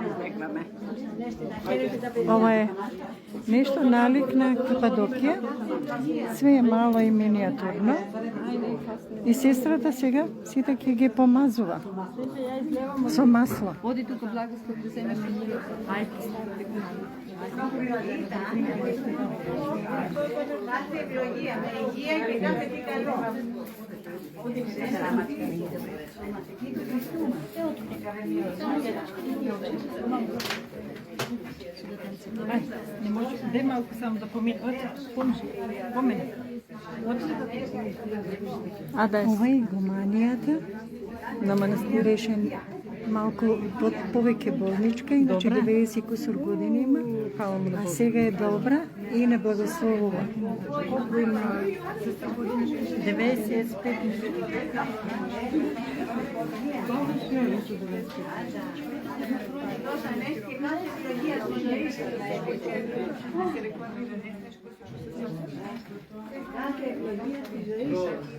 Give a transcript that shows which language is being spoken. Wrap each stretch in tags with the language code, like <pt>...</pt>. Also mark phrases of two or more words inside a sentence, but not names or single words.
<mk>Ова е нешто налик на Кападокија. Све е мало и миниатурно. И сестрата сега сите ќе ги помазува со масло. Оди тука благослов да земеш книга.</mk> <el>Κάθε ευλογία με υγεία και κάθε τι καλό.</el> <bg>Не може, дай малко само да помени.</bg> <mk>Ова е игуманијата на манастирешен малку повеќе болничка, иначе 90 кусур години има, а сега е добра и не благословува. Колко има? 95.</mk> <el>Κάθε ευλογία στη ζωή σας.</el>